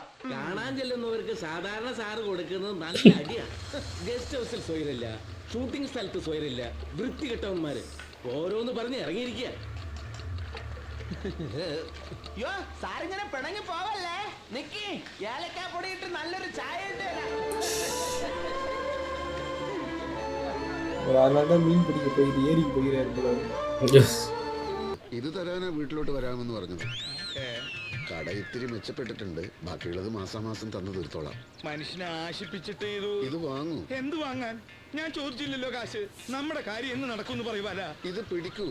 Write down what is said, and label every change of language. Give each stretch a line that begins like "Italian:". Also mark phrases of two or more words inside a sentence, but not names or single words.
Malayalam: കാണാൻ ചെല്ലുന്നവർക്ക് സാധാരണ സാറ് കൊടുക്കുന്നത് നല്ല അടിയാണ്. ഗസ്റ്റ് ഹൗസിൽ സ്വയരില്ല, ഷൂട്ടിംഗ് സ്ഥലത്ത് സ്വയരില്ല, വൃത്തികെട്ടവന്മാര് ഓരോന്ന് പറഞ്ഞ് ഇറങ്ങിയിരിക്കുക. യോ സാറിങ്ങനെ പിണങ്ങി പോവല്ലേ? നിക്കി ഏലക്കാ പൊടിയിട്ട് നല്ലൊരു ചായ ഇട്ട് തരാം.
Tamil: அதனாலதான் மீன் பிடிக்க போயிட்டு ஏரிக்கு போகிறாரு போல.
Malayalam: ഇത് തരാനാ വീട്ടിലോട്ട് വരാമെന്ന് പറഞ്ഞത്. കട ഇത്തിരി മെച്ചപ്പെട്ടിട്ടുണ്ട്. ബാക്കിയുള്ളത് മാസാമാസം തന്നു തീർത്തോളാം. മനുഷ്യനെ ആശിപ്പിച്ചിട്ട് ഇത് വാങ്ങൂ. എന്ത് വാങ്ങാൻ? ഞാൻ ചോദിച്ചില്ലല്ലോ കാശ്. നമ്മുടെ കാര്യം എന്ന് നടക്കുമെന്ന് പറയുവാല. ഇത് പിടിക്കൂ.